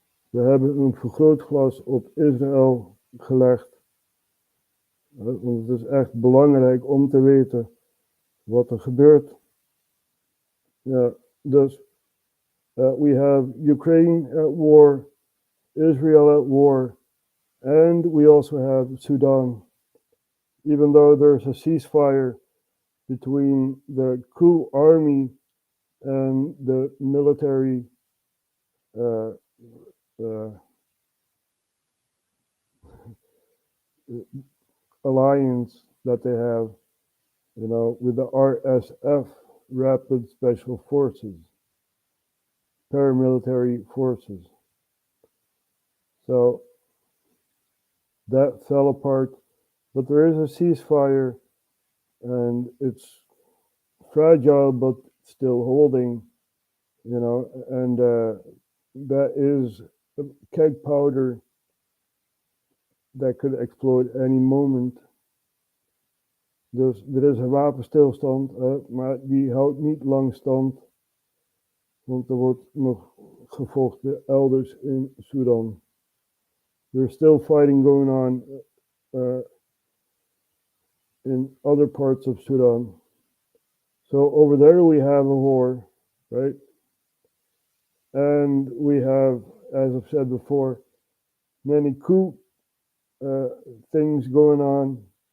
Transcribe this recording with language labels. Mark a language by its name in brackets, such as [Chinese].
[Dutch] We hebben een vergrootglas op Israël gelegd. Want het is echt belangrijk om te weten wat er gebeurt. Ja, dus [English] we have Ukraine at war, Israel at war, and we also have Sudan. Even though there's a ceasefire between the coup army and the military alliance that they have, you know, with the RSF, Rapid Special Forces, paramilitary forces. So that fell apart, but there is a ceasefire, and it's fragile but still holding, you know, and that is keg powder that could explode any moment. [Dutch] Dus er is een wapenstilstand, maar die houdt niet lang stand, want er wordt nog gevochten elders in Sudan. [English] There's still fighting going on in other parts of Sudan. So over there we have a war, right? And we have, as I've said before, many coup things going on.